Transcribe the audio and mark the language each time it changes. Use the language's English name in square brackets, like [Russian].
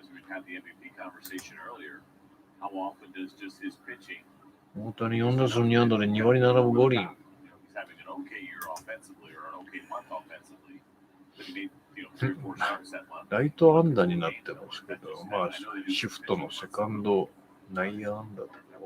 [English] had the MVP conversation earlier. How often does just his pitching? [Japanese] 大谷4打数2安打で2割7分5厘。 [English] He's having an okay year offensively or an okay month offensively, but he made 3 or 4 starts that month. [Japanese] ライト安打になってますけど、まあ、シフトのセカンド内野安打とか。